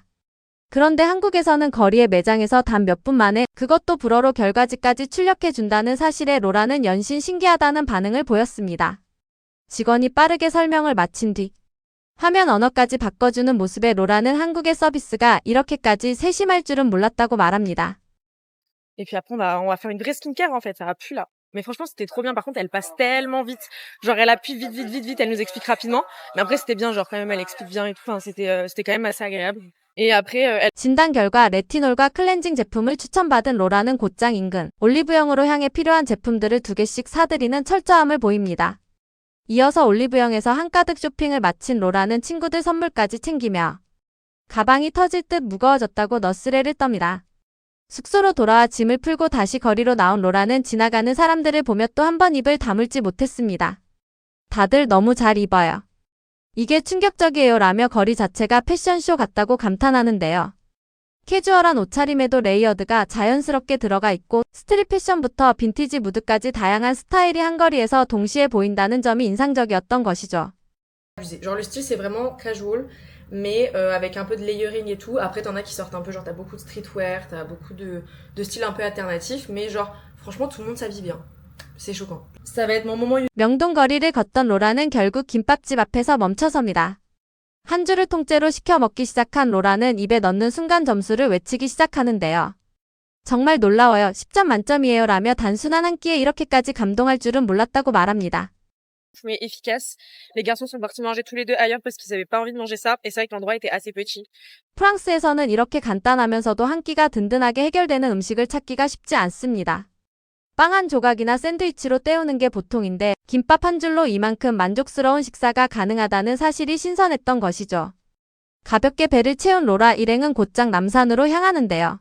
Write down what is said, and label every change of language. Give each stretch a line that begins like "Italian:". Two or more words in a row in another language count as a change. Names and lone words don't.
Korean: 그런데 한국에서는 거리의 매장에서 단 몇 분 만에 그것도 불어로 결과지까지 출력해준다는 사실에 로라는 연신 신기하다는 반응을 보였습니다. 직원이 빠르게 설명을 마친 뒤 화면 언어까지 바꿔주는 모습에 로라는 한국의 서비스가 이렇게까지 세심할 줄은 몰랐다고 말합니다.
French: Et puis après, on va faire une vraie skincare en fait, ça va plus là. Mais franchement, c'était trop bien. Par contre, elle passe tellement vite. Genre, elle appuie vite, elle nous explique rapidement. Mais après, c'était bien, genre quand même, elle explique bien et tout. Enfin, c'était quand même assez agréable. Et après, elle...
Korean: 진단 결과 레티놀과 클렌징 제품을 추천받은 로라는 곧장 인근 올리브영으로 향해 필요한 제품들을 2개씩 사들이는 철저함을 보입니다. 이어서 올리브영에서 한가득 쇼핑을 마친 로라는 친구들 선물까지 챙기며 가방이 터질 듯 무거워졌다고 너스레를 떱니다. 숙소로 돌아와 짐을 풀고 다시 거리로 나온 로라는 지나가는 사람들을 보며 또 한 번 입을 다물지 못했습니다. 다들 너무 잘 입어요. 이게 충격적이에요 라며 거리 자체가 패션쇼 같다고 감탄하는데요. 캐주얼한 옷차림에도 레이어드가 자연스럽게 들어가 있고 스트릿 패션부터 빈티지 무드까지 다양한 스타일이 한거리에서 동시에 보인다는 점이 인상적이었던 것이죠.
French: Genre le style c'est vraiment casual mais avec un peu de layering et tout. Après t'en as qui sortent un peu genre t'as beaucoup de streetwear, t'as beaucoup de styles un peu alternatifs mais genre franchement tout le monde s'habille bien. C'est choquant. Ça va être mon moment.
Korean: 명동 거리를 걷던 로라는 결국 김밥집 앞에서 멈춰섭니다. 한 줄을 통째로 시켜 먹기 시작한 로라는 입에 넣는 순간 점수를 외치기 시작하는데요. 정말 놀라워요. 10점 만점이에요 라며 단순한 한 끼에 이렇게까지 감동할 줄은 몰랐다고 말합니다.
French: mais efficace. Les garçons sont partis manger tous les deux ailleurs parce qu'ils avaient pas envie de manger ça. Et c'est vrai que l'endroit était assez petit.
Korean: 프랑스에서는 이렇게 간단하면서도 한 끼가 든든하게 해결되는 음식을 찾기가 쉽지 않습니다. 빵 한 조각이나 샌드위치로 때우는 게 보통인데 김밥 한 줄로 이만큼 만족스러운 식사가 가능하다는 사실이 신선했던 것이죠. 가볍게 배를 채운 로라 일행은 곧장 남산으로 향하는데요.